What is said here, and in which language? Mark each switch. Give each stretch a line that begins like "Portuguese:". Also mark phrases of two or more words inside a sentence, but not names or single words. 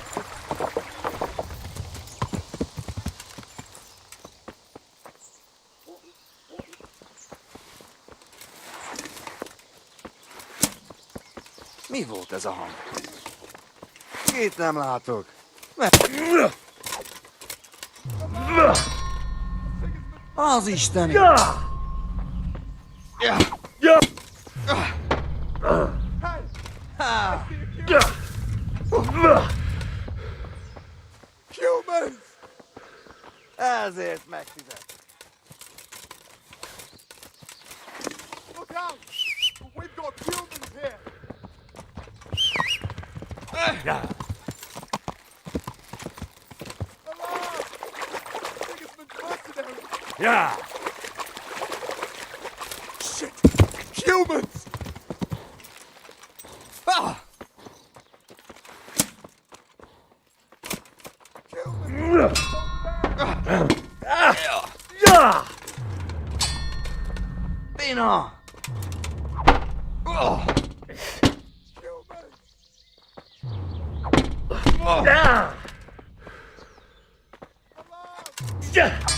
Hungarian: Mi volt ez a hang? Kit nem látok. Az Isten! Ja. Ja. Ja. Ha! Ja.
English: Humans!
Hungarian: Ezért megfizet.
English: Look out! We've got humans here! Ja. Alarm! Sigismund's mercenaries! Ja. Shit! Humans! Ah! Humans! Ja. Bina! Oh! Humans! Ja. Ja.